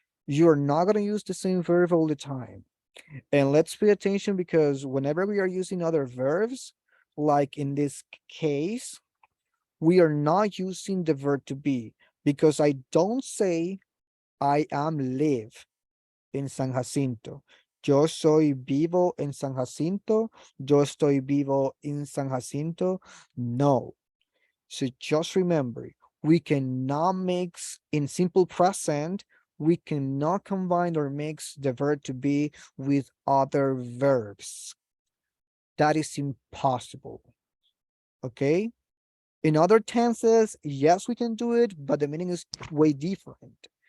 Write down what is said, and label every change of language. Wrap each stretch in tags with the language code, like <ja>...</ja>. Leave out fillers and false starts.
<en>You're not going to use the same verb all the time. And let's pay attention because whenever we are using other verbs, like in this case, we are not using the verb to be because I don't say I am live en San Jacinto.</en> <es>Yo soy vivo en San Jacinto. Yo estoy vivo en San Jacinto.</es> <en>No. So just remember, we cannot mix in simple present. We cannot combine or mix the verb to be with other verbs. That is impossible. Okay? In other tenses, yes, we can do it, but the meaning is way different.</en>